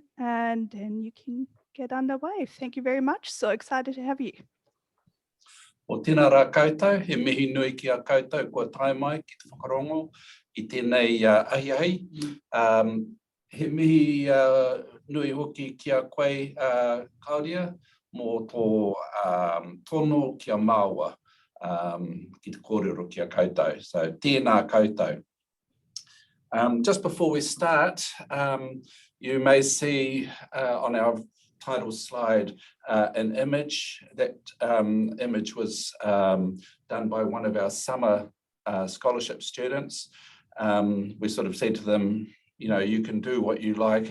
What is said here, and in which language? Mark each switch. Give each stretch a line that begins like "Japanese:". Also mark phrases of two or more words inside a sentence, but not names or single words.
English: and then you can get underway. Thank you very much. So excited to have you.
Māori: O tēnā rā koutou, he mihi nui ki a koutou kua tae mai ki te whakarongo I tēnei ahiahi. He mihi nui hoki ki a koe Kāinga mō tō tono ki a māua ki te kōrero ki a koutou.
English: So
Māori: tēnā koutou.
English: Just before we start, you may see on our title slide an image. That image was done by one of our summer scholarship students. We sort of said to them, you know, you can do what you like.